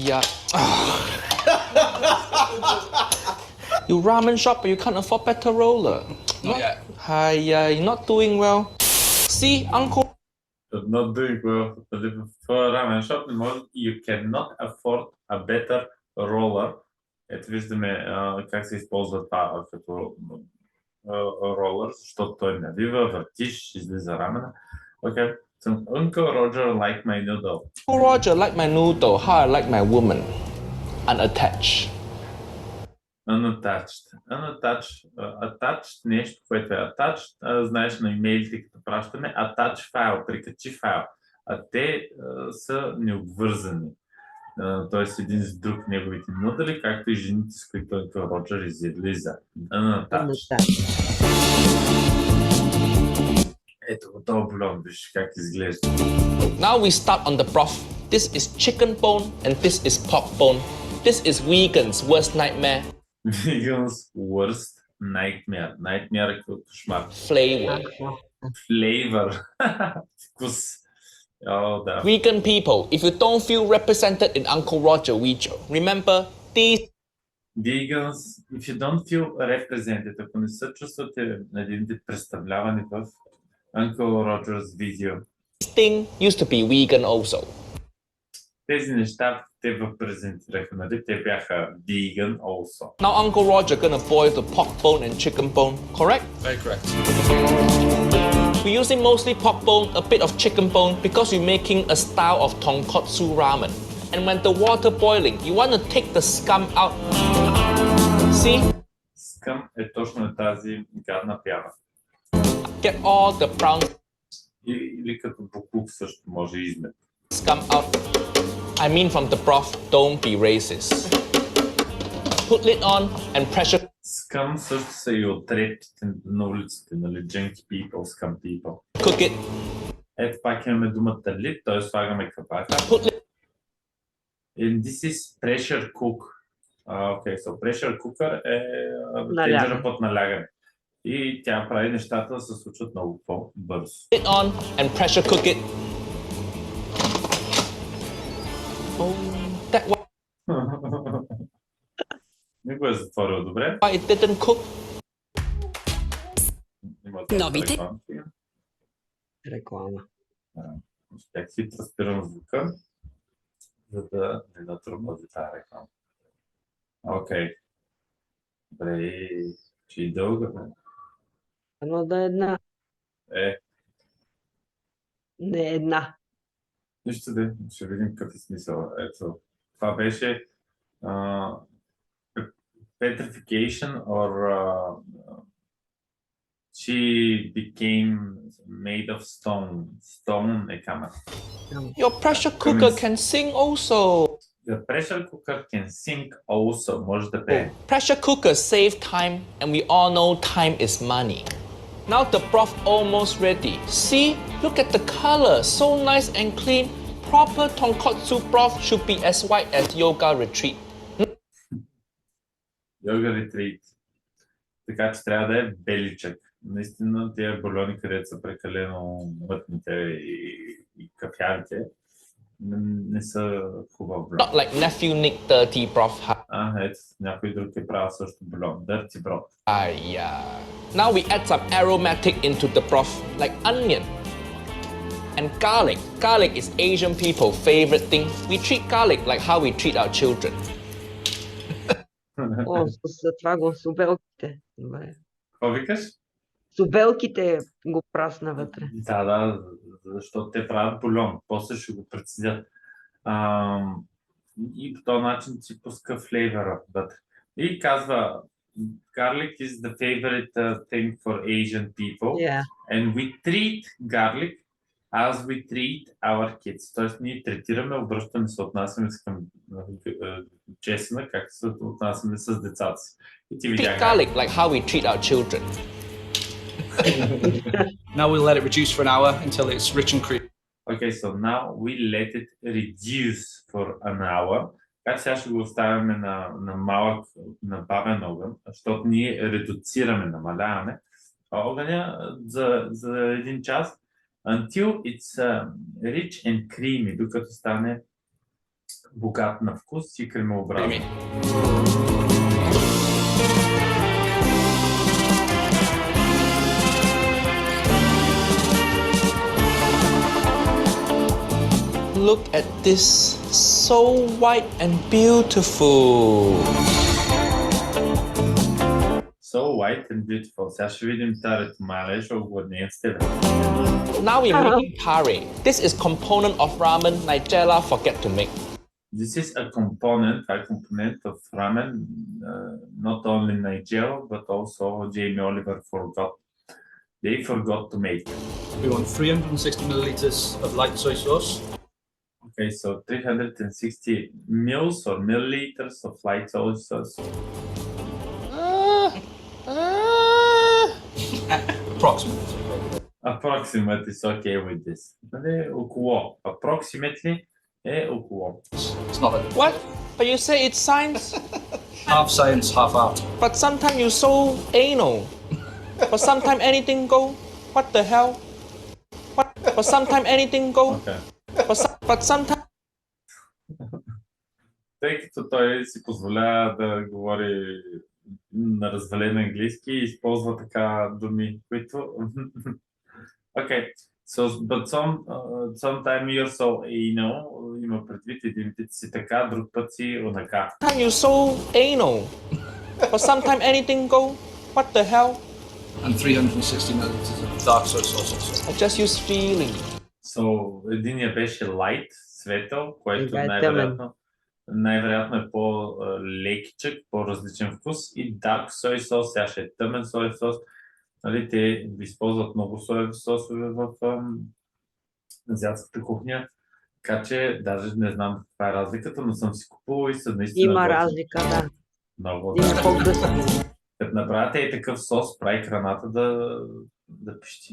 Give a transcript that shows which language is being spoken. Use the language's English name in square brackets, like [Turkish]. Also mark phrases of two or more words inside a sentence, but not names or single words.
[English] You ramen shop, but you can't afford better roller. Not yet. Hi, you're not doing well. See, Uncle. Not doing well. For ramen shop, you cannot afford a better roller. [Bulgarian] Ето виждаме как се използва това като ролър, защото той навива, въртиш, излиза рамена. [English] Okay. So, Uncle Roger like my noodle. Uncle Roger like my noodle, how I like my woman. Unattached. Unattached. Attached, [Bulgarian] нещо, което е attached, знаеш на имейлите, като пращаме, attach файл, прикачи файл. А те са необвързани. Тоест един с друг неговите нудели, както и жените, с които Uncle Roger излиза. [English] Unattached. [Bulgarian] Ето го този бульон, виж как изглежда. [English] Now we start on the broth. This is chicken bone and this is pork bone. This is vegan's worst nightmare. Vegan's worst nightmare. [Bulgarian] Nightmare е като кошмар. [English] Flavor. Flavor. [Bulgarian] Вкус. О, да. [English] Vegan people, if you don't feel represented in Uncle Roger video, remember these Vegans, if you don't feel represented, [Bulgarian] ако не се чувствате представлявани в Uncle Roger's видео, [English] things used to be vegan also. [Bulgarian] тези неща те презентираха, нали? Те бяха [English] vegan also. Now Uncle Roger gonna boil the pork bone and chicken bone, correct? Very correct. We're using mostly pork bone, a bit of chicken bone because we're making a style of tonkotsu ramen. And when the water boiling, you want to take the scum out. See? [Bulgarian] Скъм е точно тази гадна пяна. [English] Get all the brown [Bulgarian] Или като буклук също може измет. [English] scum out. I mean from the broth, don't be racist. Put lid on and pressure [Bulgarian] Скъм също са и отрепите на улиците, нали? [English] Junky people, scum people. cook it. [Bulgarian] Ето пак имаме думата лид, т.е. слагаме капака. [English] Put lid And this is pressure cook. Okay, so pressure cooker е [Bulgarian] Налягане. тенджера под налягане. И тя прави нещата да се случват много по-бързо. [English] it on and pressure cook it. Oh, that [Bulgarian] Не го е затворил добре. [English] why it didn't cook. [Bulgarian] Има Новите. рекламки. Реклама. Как хитро спирам звука, за да не натрупази тази реклама. Окей. Добре, че и дълга, бе. Едно да е една. Е, Не една. нищо де, ще видим какъв е смисъл. Ето, това беше [English] petrification or she became made of stone. [Bulgarian] Stone е камък. [English] Your pressure cooker can sing also. The pressure cooker can sing also. Може да пее. Pressure cookers save time, and we all know time is money. Now the broth almost ready. See, look at the color, so nice and clean. Proper tonkotsu broth should be as white as yoga retreat. [Bulgarian] Йога ретрит. Така че трябва да е беличък. Наистина тези бульони, където са прекалено мътните и кафявите, не са хубав бульон. [English] Not like nephew Nick dirty broth. [Bulgarian] Ето, някой друг е правил също бульон. [English] Dirty broth. Yeah. Now we add some aromatic into the broth, like onion and garlic. Garlic is Asian people's favorite thing. We treat garlic like how we treat our children. [Bulgarian] О, с това го с обелките. Добре. Какво викаш? С обелките го прасна вътре. Да, защото те правят бульон. После ще го прецедят. И по този начин си пуска флейвъра вътре. И казва, [English] garlic is the favorite thing for Asian people. Yeah. And we treat garlic as we treat our kids. [Bulgarian] Тоест ние третираме, обръщаме, се отнасяме към чесъна, както се отнасяме с децата си. И ти [English] Treat [Bulgarian] видях. [English] garlic like how we treat our children. Now we'll let it reduce for an hour until it's rich and creamy. Okay, so now we let it reduce for an hour. [Bulgarian] Така сега ще го оставяме на малък, на бавен огън, защото ние редуцираме, намаляваме огъня за един час. [English] Until it's rich and creamy, [Bulgarian] докато стане богат на вкус и кремообразен. [English] Look at this, so white and beautiful. So white and beautiful. [Bulgarian] Сега ще видим тарето мале, ще огладнеем с тебе. [English] Now we're making pare. This is component of ramen Nigella forget to make. This is a component, of ramen, not only Nigel, but also Jamie Oliver forgot. They forgot to make. We want 360 milliliters of light soy sauce, Okay, so 360 mils or milliliters of light soy sauce. approximately. Approximate is okay with this. [Bulgarian] Нали, около. Approximately е около. [English] It's not a What? But you say it's science? Half science, half art. But sometimes you so anal. But sometimes anything go. What the hell? What? But sometimes anything go. Okay. But sometimes. [Bulgarian] Тъй като той си позволява да говори на развален английски и използва така думи, които... [English] Okay. So, but sometime you're so anal, [Bulgarian] има предвид един път си така, друг път си онака. [English] Sometimes you so anal. But sometimes anything go. What the hell? And 360 milliliters of dark soy sauce also. I just use feeling. So, [Bulgarian] единия беше light, светъл, което Другия е най-вероятно е по-лекичък, по-различен вкус, и [English] dark soy sauce, [Bulgarian] сега ще е тъмен соев сос. Нали, те използват много соеви сосове в азиатската кухня, така че даже не знам каква е разликата, но съм си купувал и са наистина Има готини. разлика, да. Много. Има по-гъсти. Като направите и такъв сос, прави храната да пищи.